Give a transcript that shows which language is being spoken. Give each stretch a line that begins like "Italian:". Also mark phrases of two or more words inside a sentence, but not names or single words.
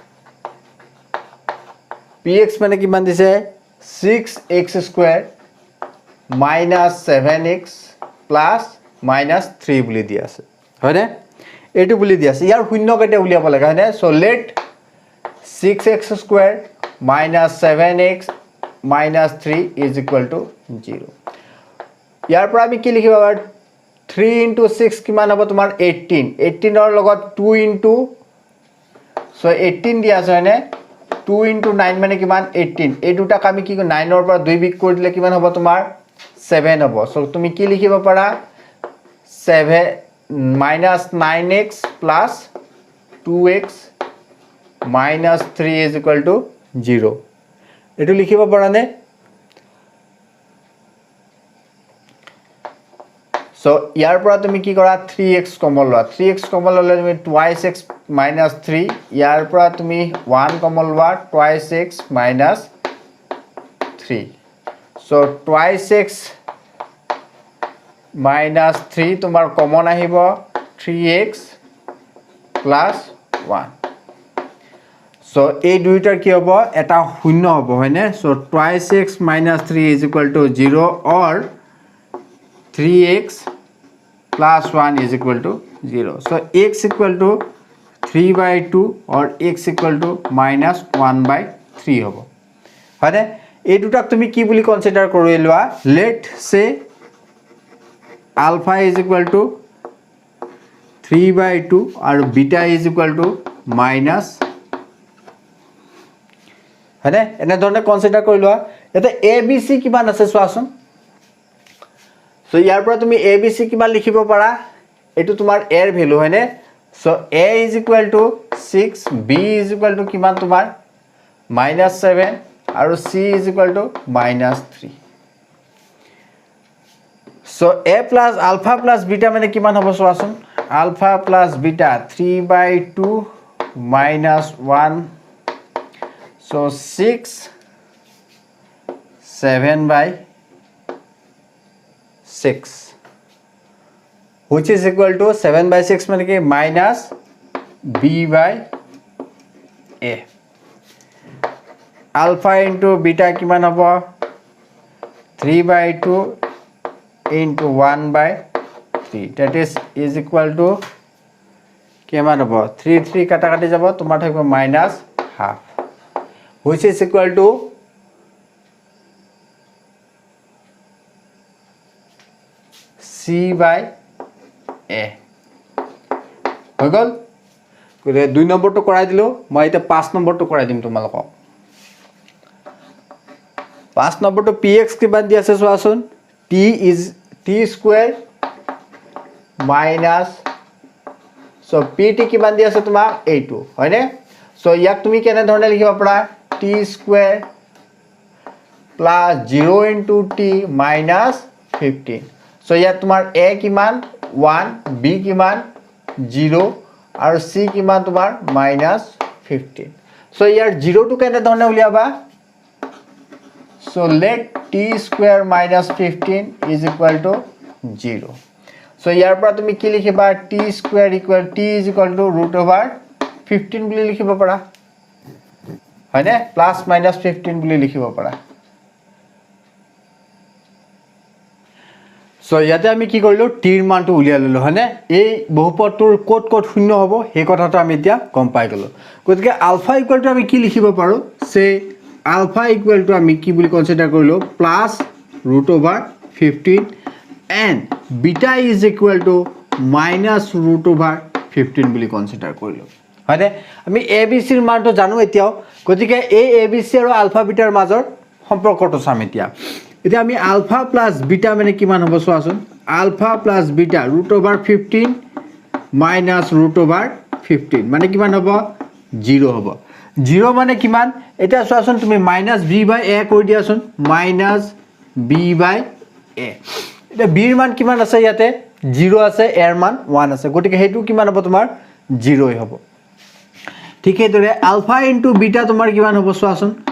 Assamese: px মানে কিমান দিছে 6x² - 7x + -3 বুলি দি আছে হয়নে এটো বুলি দি আছে ইয়াৰ শূন্য কেটে উলিয়াব লাগে হয়নে সো লেট 6x² - 7x -3
English: is equal to
Assamese: 0 ইয়াৰ পৰা আমি কি লিখিব পাৰো 3 into 6 কিমান হ'ব তোমাৰ 18 18 ৰ লগত 2
English: into so
Assamese: 18 দিয়া আছে হয়নে 2 into 9 মানে কিমান 18 এই দুটাক আমি কি 9 ৰ পৰা 2 বিগ কৰি দিলে কিমান হ'ব তোমাৰ 7 হ'ব সো তুমি কি লিখিব পাৰা 7 -9x
English: plus 2x minus 3 is equal to 0
Assamese: এটো লিখিব পাৰা নে সো ইয়াৰ পৰা তুমি কি কৰা 3x কমন লোৱা 3x কমন ললে তুমি
English: twice x minus 3
Assamese: ইয়াৰ পৰা তুমি 1 কমন লোৱা
English: twice x minus 3
Assamese: সো
English: twice x minus 3
Assamese: তোমাৰ কমন আহিব
English: 3x plus 1
Assamese: so এই দুইটাৰ কি হ'ব এটা শূন্য হ'ব হয়নে
English: so twice x minus 3 is equal to 0 or 3x plus 1 is equal to 0 so x equal to 3/2 or x equal to -1/3
Assamese: হ'ব হয়নে এই দুটাক তুমি কি বুলি কনসিডাৰ কৰি লোৱা
English: let say alpha is equal to 3/2
Assamese: আৰু
English: beta is equal to minus
Assamese: হয়নে এনেধৰণে কনচিডাৰ কৰি লোৱা ইয়াতে
English: a b c
Assamese: কিমান আছে চোৱাচোন সো ইয়াৰ পৰা তুমি
English: a b c
Assamese: কিমান লিখিব পাৰা এইটো তোমাৰ এৰ ভ্যালু হয়নে
English: so a is equal to 6 b is equal to
Assamese: কিমান তোমাৰ -7 আৰু
English: c is equal to -3
Assamese: সো
English: a plus alpha plus beta
Assamese: মানে কিমান হ'ব চোৱাচোন
English: alpha plus beta 3/2 -1 so 6 7/6 which is equal to 7/6
Assamese: মানে কি minus
English: b/a alpha into beta
Assamese: কিমান হ'ব
English: 3/2 into 1/3 that is equal to
Assamese: কিমান হ'ব 3 কাটা কাটি যাব তোমাৰ থাকিব -1/2
English: which is equal to
Assamese: c/a হৈ গ'ল গতিকে 2 নম্বৰটো কৰাই দিলো মই এতিয়া 5 নম্বৰটো কৰাই দিম তোমালোকক 5 নম্বৰটো px কিমান দি আছে চোৱাচোন
English: t is t square minus so pt
Assamese: কিমান দি আছে তোমাৰ a2 হয়নে so ইয়াক তুমি কেনে ধৰণে লিখিব পাৰা
English: t square plus 0 into t minus 15 so
Assamese: ইয়াত তোমাৰ a কিমান 1 b কিমান 0 আৰু c কিমান তোমাৰ -15 so ইয়াৰ 0 টো কেনে ধৰণে উলিয়াবা
English: so let t square minus 15 is equal to 0 so
Assamese: ইয়াৰ পৰা তুমি কি লিখিবা
English: t square equal t is equal to root over 15
Assamese: বুলি লিখিব পাৰা হয়নে
English: plus minus
Assamese: 15 বুলি লিখিব পাৰা so ইয়াতে আমি কি কৰিলো t ৰ মানটো উলিয়াই ললো হয়নে এই বহুপদটোৰ কোট কোট শূন্য হ'ব এই কথাটো আমি এতিয়া গম পাই গলো গতিকে
English: alpha equal to
Assamese: আমি কি লিখিব পাৰো সে
English: alpha equal to
Assamese: আমি কি বুলি কনসিডার কৰিলো
English: plus root over 15 and beta is equal to minus root over 15
Assamese: বুলি কনসিডার কৰিলো হয়নে আমি abc ৰ মানটো জানো এতিয়াও গতিকে এই abc আৰু
English: alpha beta
Assamese: ৰ মাজৰ সম্পৰ্কটো চাম এতিয়া এতিয়া আমি
English: alpha plus beta
Assamese: মানে কিমান হ'ব চোৱাচোন
English: alpha plus beta root over 15 minus root over 15
Assamese: মানে কিমান হ'ব 0 হ'ব 0 মানে কিমান এটা চোৱাচোন তুমি -b/a কৰি দিয়াচোন -b/a এটা b ৰ মান কিমান আছে ইয়াতে 0 আছে a ৰ মান 1 আছে গতিকে হেতু কিমান হ'ব তোমাৰ 0 হ'ব ঠিক এইদৰে
English: alpha into beta
Assamese: তোমাৰ কিমান হ'ব চোৱাচোন